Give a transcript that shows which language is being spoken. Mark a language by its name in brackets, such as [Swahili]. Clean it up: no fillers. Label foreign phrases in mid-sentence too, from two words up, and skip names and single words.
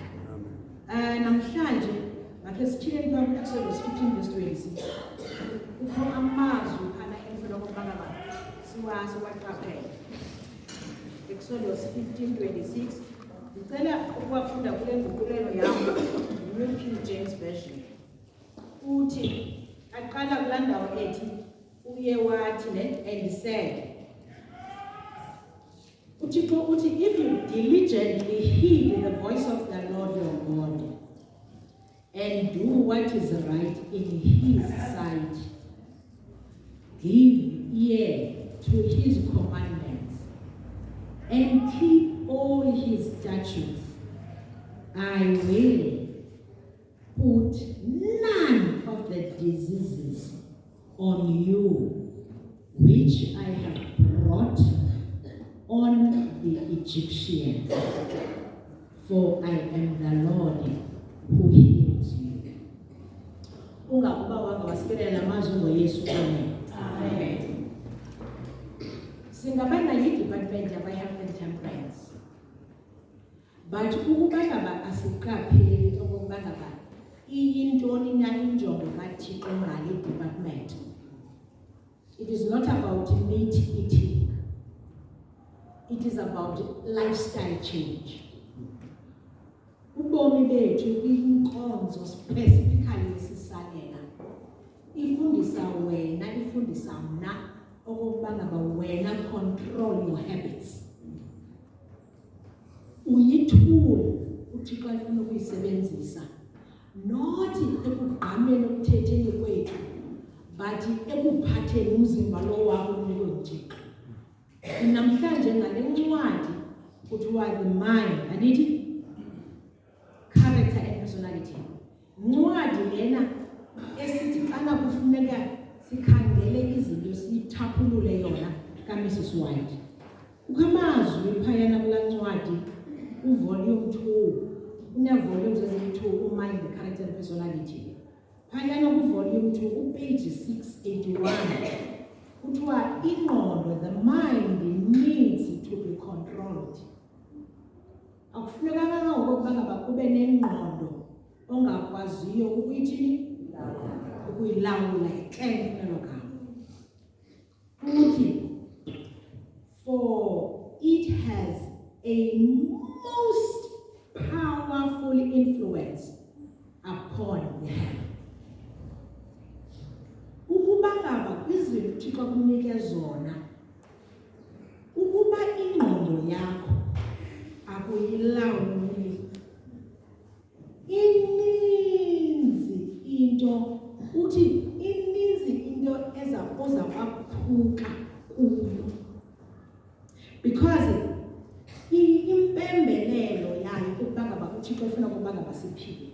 [Xhosa] Namhlanje ngakhe sithini phambi Exodus 15:26 kukho amazwi phana emfuna ukubana siwazi waqaphela. Exodus 15:26 ngicela ukuwafunda kule nguqulelo yami New King James Version. Uthi aqala kulandawo ethi uye wathi [English] and said, [Xhosa] uThixo uthi, [English] if you diligently heed the voice of the Lord your God and do what is right in his sight, give ear to his commandments and keep all his statutes, I will put none of the diseases on you which I have brought on the Egyptians, for I am the Lord who heals you. [Xhosa] Ungakuba wanga wasibelela amazwi ngoYesu. Amen. Singabana yi-department yaba- [English] health and temperance, [Xhosa] but ukuba ngaba asiqapheli okokuba ngaba iyintoni na injongo kaThixo ngale department. [English] It is not about meat eating. It is about lifestyle change. [Xhosa] Ubomi bethu inkonzo specifically sisalela ifundisa wena, ifundisa mna okokuba ngaba wena [English] control your habits. [Xhosa] Uyithule uThixo ayefuna ukuyisebenzisa. Not ekugqameni okuthetheni kwethu, but ekuphatheni umzimba lo wakho unikwe uThixo. Namhlanje ngale ncwadi kuthiwa [English] the mind, [Xhosa] andithi [English] character and personality. [Xhosa] Ncwadi lena esithi xana kufuneka sikhangele izinto siyithaphulule yona kaMrs White. Ukamazwi phayana kula ncwadi uvolume 2, une-volumes eziyi-2, [English] mind, the character and personality. [Xhosa] Phayana kuvolume 2 page 681 kuthiwa ingqondo, [English] the mind needs to be controlled. [Xhosa] Akufunekanga ngokuba ngaba kube nengqondo ongakwaziyo ukuyithini ukuyilawula ixemfunelo gama. [English] Uthi for it has a most powerful influence upon the head. [Xhosa] Ukuba ngaba kwizinto uThixo akunike zona, ukuba ingqondo yakho akuyilawuli, ininzi into oza kwaphuka kuyo, because impembelelo yayo ukuba ngaba uThixo ufuna ukuba ngaba siphile.